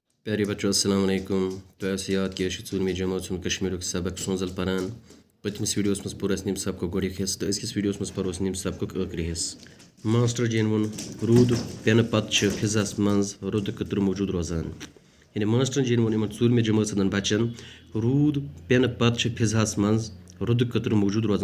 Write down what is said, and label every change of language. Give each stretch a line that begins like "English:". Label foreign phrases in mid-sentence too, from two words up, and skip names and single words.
Urdu: پیارے بچو
Arabic: السلام علیکم.
Kashmiri: تہٕ ایٚس یاد کہِ 4وٕیں جماژ سُنٛد کٲشُر سبق سوزل پرَن پتمِس ویڈیوس منٛز پور اسہِ سبق گوڈ حِصہٕ تہٕ ازکِس ویڈیوس منٛز پرو اسہِ سبق آخری حِصہٕ. ماسٹر جین ووٚن رود پیٚن پتھ فِضاس منٛز رود کتھ موجود روزان. یعنی ماسٹر جین ووٚن اِن 4وٕیں جماژ ہٕنٛدین بچَن رود پیٚن پتھ فِضاس منٛز رود کتھ موجود روزان.